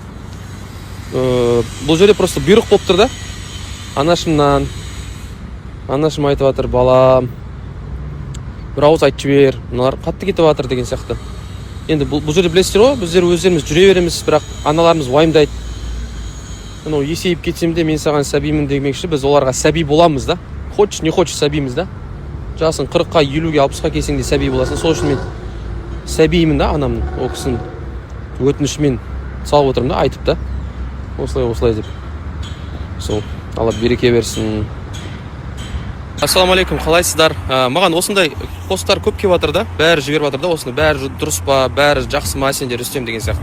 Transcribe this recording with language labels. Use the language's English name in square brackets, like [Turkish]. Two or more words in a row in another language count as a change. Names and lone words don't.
[Kazakh] Бұл жерде просто бұйрық болып тұр да. Анашым айтып жатыр, балам, бір ауыз айтып жібер, мыналар қатты кетіп жатыр деген сияқты. Енді бұл жерде білесіздер ғой, біздер өздеріміз жүре береміз, бірақ аналарымыз уайымдайды. Есейіп кетсем де мен саған сәбимін демекші, біз оларға сәби боламыз да. [Russian] Хочешь, не хочешь, [Kazakh] сәбиміз да. Жасың 40-қа, 50-ге, 60-қа келсең де сәби боласың. Сол үшін мен сәбимін да, анамның, ол кісінің өтінішімен салып отырмын да, айтып да. Осылай деп. Сол, Алла береке берсін. Ассаламалейкум, қалайсыздар? Маған осындай посттар көп келіп жатыр да, бәрі жіберіп жатыр да, осыны бәрі дұрыс па, бәрі жақсы ма, сендер Рүстем деген сияқты.